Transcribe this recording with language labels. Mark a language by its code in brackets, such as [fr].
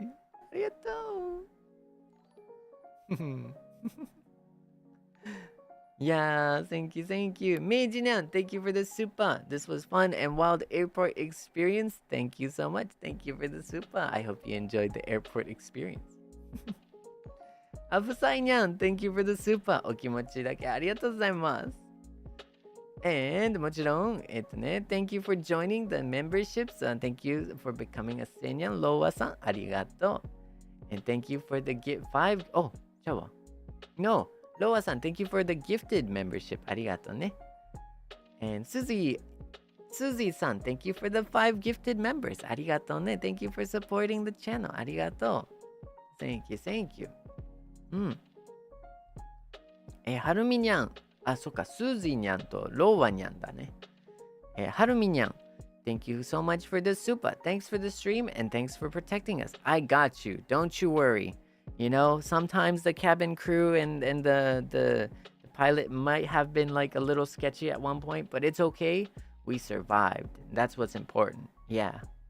[ja] ありがとう。 [en] Yeah, thank you. Meiji-nan, thank you for the super. This was fun and wild airport experience. Thank you so much. Thank you for the super. I hope you enjoyed the airport experience. Seinyan, thank you for the super. [ja] お気持ちだけありがとうございます。 [en] And [ja] もちろん、 [en] thank you for joining the memberships. Thank you for becoming a Seinyan. [ja] Loa さん、ありがとう。 [en] And thank you for the gift 5. Oh, [ja] じゃあ [en] No.Loa-san, thank you for the gifted membership. [ja] Arigato ne. [en] And Suzy-san, thank you for the 5 gifted members. [ja] Arigato ne. [en] Thank you for supporting the channel. Arigato. Thank you. Harumi-nyan. [ja] あ、そっか、Suzy-nyan と Loa-nyan だね。 [en] Harumi-nyan, thank you so much for the super. Thanks for the stream and thanks for protecting us. I got you. Don't you worry.You know, sometimes the cabin crew and the pilot might have been like a little sketchy at one point, but it's okay. We survived. That's what's important. Yeah.